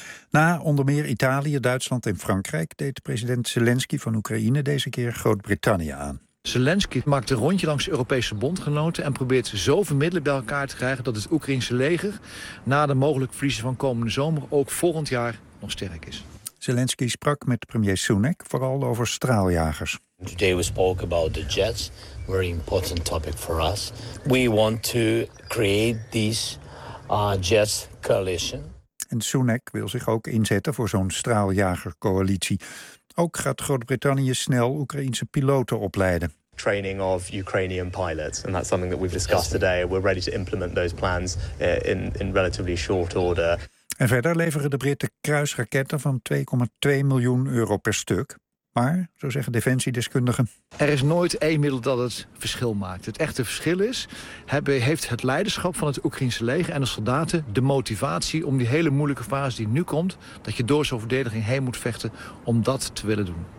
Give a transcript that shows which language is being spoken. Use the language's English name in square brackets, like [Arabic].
[Dutch] Na onder meer Italië, Duitsland en Frankrijk deed president Zelensky van Oekraïne deze keer Groot-Brittannië aan. Zelensky maakt een rondje langs Europese bondgenoten en probeert zoveel middelen bij elkaar te krijgen dat het Oekraïnse leger na de mogelijke verliezen van komende zomer ook volgend jaar nog sterk is. Zelensky sprak met premier Sunak vooral over straaljagers. [English] Today we spoke about the jets, very important topic for us. We want to create this jets coalition. [Dutch] En Sunak wil zich ook inzetten voor zo'n straaljagercoalitie. Ook gaat Groot-Brittannië snel Oekraïense piloten opleiden. [English] Training of Ukrainian pilots, and that's something that we've discussed today. We're ready to implement those plans in relatively short order. [Dutch] En verder leveren de Britten kruisraketten van 2,2 miljoen euro per stuk. Maar, zo zeggen defensiedeskundigen, er is nooit één middel dat het verschil maakt. Het echte verschil is, heeft het leiderschap van het Oekraïnse leger en de soldaten de motivatie om die hele moeilijke fase die nu komt, dat je door zo'n verdediging heen moet vechten om dat te willen doen.